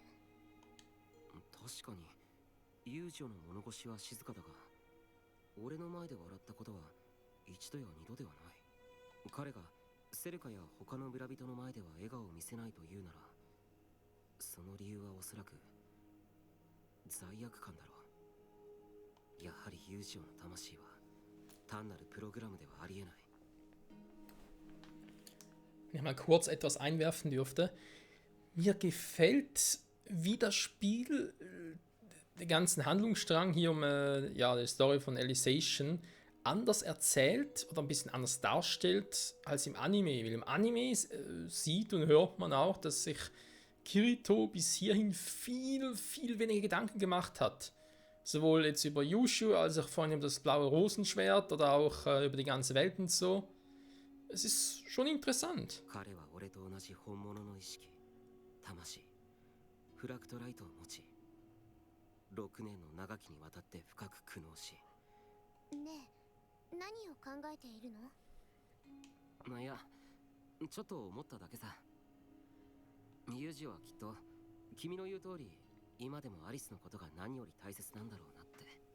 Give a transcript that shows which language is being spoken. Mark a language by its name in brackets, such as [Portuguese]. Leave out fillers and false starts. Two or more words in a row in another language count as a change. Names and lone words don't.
[Japanese] 確かにユージオの物腰は静かだが、俺の前で笑ったことは一度や二度ではない。彼がセルカや他の村人の前では笑顔を見せないというなら、その理由はおそらく罪悪感だろう。やはりユージオの魂は単なるプログラムではありえない。 [German] Wenn ich mal kurz etwas einwerfen dürfte. Mir gefällt, wie das Spiel den ganzen Handlungsstrang hier um ja, die Story von Alicization anders erzählt oder ein bisschen anders darstellt als im Anime. Weil im Anime sieht und hört man auch, dass sich Kirito bis hierhin viel, viel weniger Gedanken gemacht hat. Sowohl jetzt über Yushu als auch vorhin über das blaue Rosenschwert oder auch über die ganze Welt und so. Es ist schon interessant. [Japanese] 彼は俺と同じ本物の意識、魂、フラクトライトを持ち、6年の長きにわたって深く苦悩し。ねえ、何を考えているの？いや、ちょっと思っただけさ。ユージはきっと君の言う通り、今でもアリスのことが何より大切なんだろうなって。